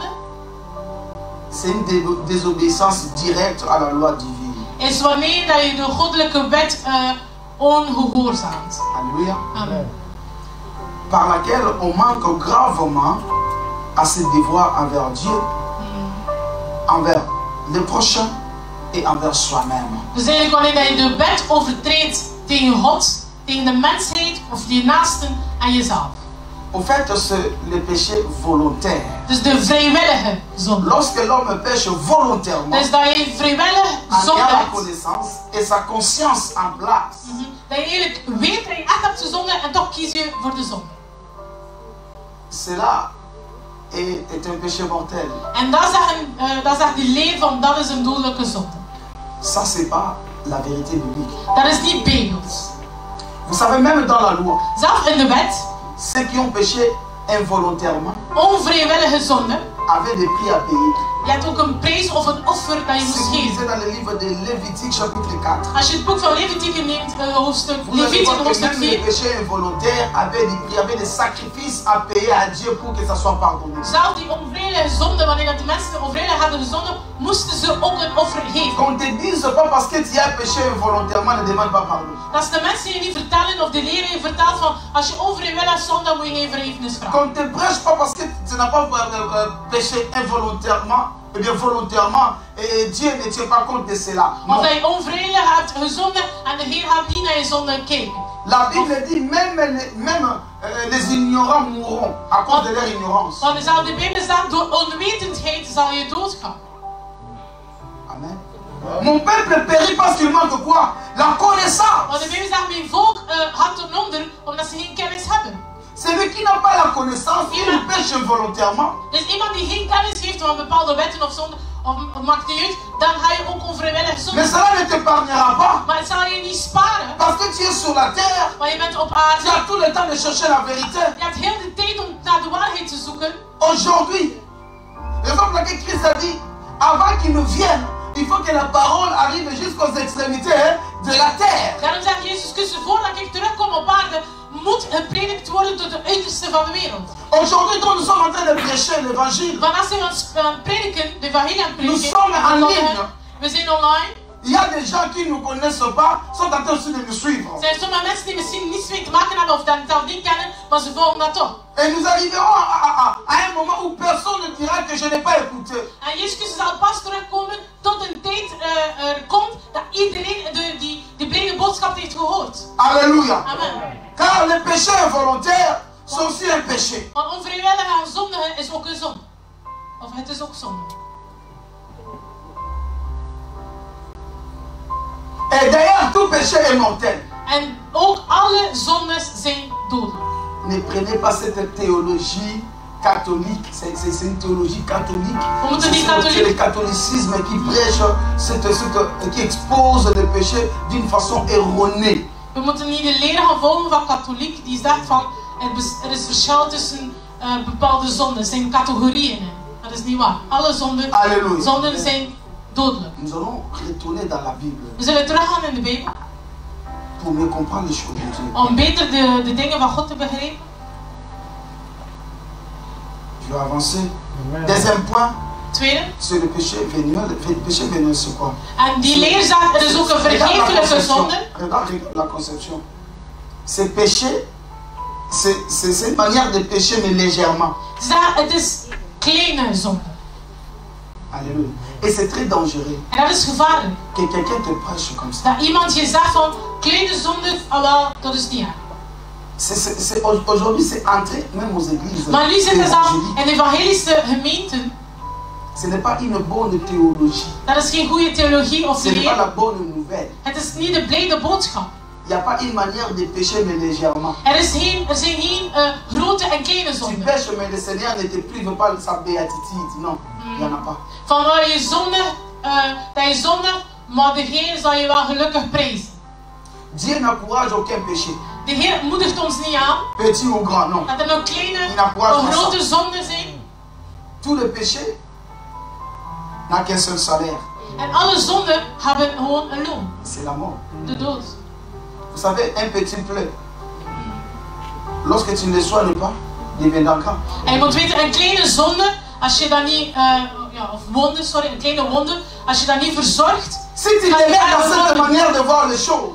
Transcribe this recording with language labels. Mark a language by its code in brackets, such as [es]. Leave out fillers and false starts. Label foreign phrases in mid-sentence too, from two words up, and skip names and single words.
[fr] c'est une désobéissance directe à la loi divine. [nl] is wanneer dat je de goddelijke wet ongehoorzaamt. [fr] Alléluia. Amen. Par laquelle on manque gravement à ses devoirs envers Dieu, envers les prochains et envers soi-même. [nl] Dus eigenlijk wanneer je de wet overtreedt tegen God, tegen de mensheid of je naasten en jezelf. [fr] Au fait, c'est le péché volontaire. [nl] Dus de vrijwillige zonde. [fr] Lorsque l'homme pêche volontairement, [nl] Dus dat je vrijwillig en zonde [fr] ayant la [nl] hebt. [fr] connaissance et sa conscience en place, [nl] Dat je eigenlijk weet dat je echt hebt gezonde en toch kies je voor de zonde. [fr] cela est un péché mortel. [nl] En dat zegt de leer van dat is een dodelijke zonde. [fr] Ça, c'est pas la vérité biblique. [nl] Dat is niet bijbels. [fr] Vous savez, même dans la loi, [nl] Zelf in de wet, [fr] ceux qui ont péché involontairement [nl] onvrijwillige zonde, [fr] avaient des prix à payer. [nl] je hebt ook een prijs of een offer dat je [fr] Si [nl] moest [fr] vous lisez [nl] geven. [fr] dans le livre de Lévitique, chapitre 4, [nl] Als je het boek van Leviticus neemt, hoofdstuk [fr] vous allez voir que [nl] hoofdstuk [fr] même les [nl] 4, [fr] péchés involontaires avaient des prix, avaient des sacrifices à payer à Dieu pour que ça soit pardonné. [nl] zelf die onvrijwillige zonde, wanneer dat de mensen onvrijwillig hadden gezonden, moesten ze ook een offer geven. [fr] Qu'on te dise pas parce que tu as péché involontairement, ne demande pas pardon. Dat is de mensen die niet vertellen of de leraar je vertelt van als je onvrijwillig zonde, dan moet je geen vergiffenis vragen. Qu'on te prêche pas parce que tu n'as pas péché involontairement, eh bien volontairement, et Dieu ne tient pas compte de cela. Non. [nl] Omdat je onvrijwillig hebt gezonden en de Heer gaat niet naar je zonde kijken. [fr] La Bible dit même les ignorants mourront à cause de leur ignorance. [nl] Want zelfs de Bijbel zegt, door onwetendheid zal je doodgaan. Amen. [fr] Mon peuple périt parce qu'il manque quoi? La connaissance. [nl] Want de Bijbel zegt, mijn volk gaat ten onder omdat ze geen kennis hebben. [fr] Celui qui n'a pas la connaissance, il pêche involontairement. [nl] Dus iemand die geen kennis heeft van bepaalde wetten of zonde, of maakt niet uit, dan ga je ook onvrijwillig [fr] Mais [nl] zonde. [fr] cela ne t'épargnera pas. [nl] Maar het zal je niet sparen, [fr] Parce que tu es sur la terre. [nl] want je bent op [fr] Tu [nl] aarde. [fr] as tout le temps de chercher la vérité. [nl] Je hebt heel de tijd om naar de waarheid te zoeken. [fr] Aujourd'hui, raison pour laquelle Christ a dit, avant qu'il nous vienne, il faut que la parole arrive jusqu'aux extrémités de la terre. [nl] Daarom zegt Jezus Christus, voordat ik terugkom op aarde, moet gepredikt worden tot de uiterste van de wereld. [fr] Aujourd'hui, quand nous sommes en train de prêcher l'évangile, [nl] Want als we aan het prediken, de evangelie aan het [fr] nous [nl] prediken, [fr] sommes en ligne. [nl] we zijn online. [fr] Il y a des gens qui ne nous connaissent pas, sont en train aussi de nous suivre. [nl] Er zijn sommige mensen die misschien niets mee te maken hebben of dat zelf niet kennen, maar ze volgen dat toch. [fr] Et nous arriverons à un moment où personne ne dira que je n'ai pas écouté. [nl] En Jezus Christus zal pas terugkomen tot een tijd komt dat iedereen die brede boodschap heeft gehoord. [fr] Alléluia. Amen. Car les péchés involontaires sont aussi un péché. [nl] Want onvrijwillig en zondigen is ook een zonde. Of het is ook zonde. [fr] Et d'ailleurs, tout péché est mortel. [nl] En ook alle zondes zijn dodelijk. [fr] Ne prenez pas cette théologie catholique, c'est une théologie catholique. C'est le catholicisme qui prêche, qui expose le péché d'une façon erronée. [nl] We moeten niet de leer gaan volgen van katholiek die zegt van er is verschil tussen bepaalde zonden, er zijn categorieën in. Dat is niet waar. Alle zonden zijn dodelijk. [fr] Nous allons retourner dans la Bible [nl] We zullen teruggaan in de Bijbel [fr] pour mieux comprendre les choses de Dieu. [nl] om beter de dingen van God te begrijpen. [fr] Je vais avancer. Deuxième point, [nl] Tweede, [fr] c'est le péché véniel. Le péché véniel, c'est quoi? [nl] en die leer zegt er is ook een vergeeflijke zonde. [fr] Regarde la conception. C'est péché, c'est une manière de pécher, mais légèrement. [nl] Ze zegt het is kleine zonde. [fr] Alléluia. Et c'est très dangereux [nl] En dat is gevaarlijk. [fr] que quelqu'un te prêche comme ça. [nl] Dat iemand je zegt van kleine zonde, wel, dat is niet erg. [fr] Aujourd'hui, c'est entré même aux églises. [nl] Maar nu zit het al [fr] évangéliques. [nl] in evangelische gemeenten. [fr] Ce n'est pas une bonne théologie. [nl] Dat is geen goede theologie of [fr] Ce n'est pas [nl] leer. [fr] la bonne nouvelle. [nl] Het is niet de blijde boodschap. [fr] Il n'y a pas une manière de pécher, mais légèrement. [nl] Er zijn geen grote en kleine [fr] Tu [nl] zonden. [fr] pêches, mais le Seigneur ne te prive pas de sa béatitude. Non, il n'y en a pas. [nl] Van waar je zondigt, maar de Heer zal je wel gelukkig prijzen. [fr] Dieu n'encourage aucun péché, [nl] De Heer moedigt ons niet aan [fr] petit ou grand, non. [nl] dat er nog kleine [fr] encourage [nl] of [fr] pas [nl] grote [fr] ça. [nl] zonden zijn. [fr] Tout le péché n'a qu'un seul salaire, [nl] En alle zonden hebben gewoon een loon. [fr] c'est la mort. [nl] De dood. [fr] Vous savez, un petit pleu, lorsque tu ne le soignes pas, deviendra grand. [nl] En je moet weten, een kleine zonde, als je dat niet, of wonde, sorry, een kleine wonde, als je dat niet verzorgt, [fr] Si tu te mets dans cette manière de voir les choses,